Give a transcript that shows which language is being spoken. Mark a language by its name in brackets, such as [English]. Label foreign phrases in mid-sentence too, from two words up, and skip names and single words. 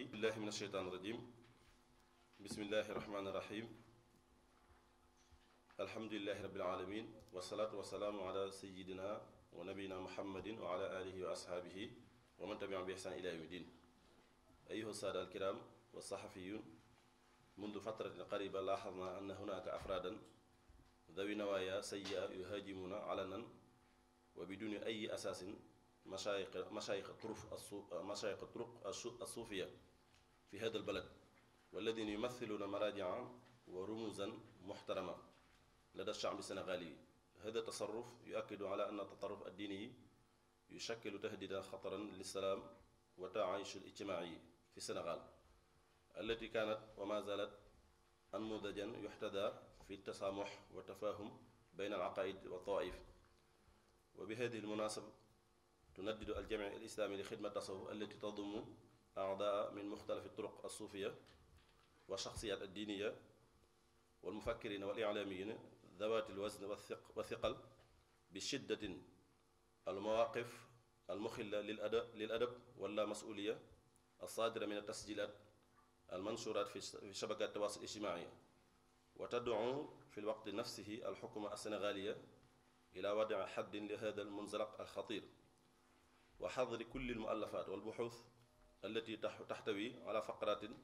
[Arabic] بالله من الشيطان الرجيم بسم الله الرحمن الرحيم الحمد لله رب العالمين والصلاة والسلام على سيدنا ونبينا محمد وعلى آله وأصحابه ومن تبعهم بإحسان إلى يوم الدين أيها السادة الكرام والصحفيون منذ فترة قريبة لاحظنا أن هناك أفرادا ذوي نوايا سيئة يهاجمون علنا وبدون أي أساس مشايخ الطرق الصوفية في هذا البلد والذين يمثلون مراجع ورموزا محترمة لدى الشعب السنغالي هذا تصرف يؤكد على أن التطرف الديني يشكل تهديدا خطيرا للسلام والتعايش الاجتماعي في السنغال التي كانت وما زالت أنموذجا يحتذى في التسامح والتفاهم بين العقائد والطوائف وبهذه المناسبة تندد الجمعية الإسلامية لخدمة التصوف التي تضم أعضاء من مختلف الطرق الصوفية وشخصيات دينية والمفكرين waliclaamiyina ذوات الوزن والثقل بشدة المواقف المخلة للأدب واللا مسؤولية الصادرة من التسجيلات المنشورات في شبكات التواصل الاجتماعي وتدعو في الوقت نفسه الحكومة السنغالية إلى وضع حد لهذا المنزلق الخطير وحظر كل المؤلفات والبحوث التي تحتوي على فقرات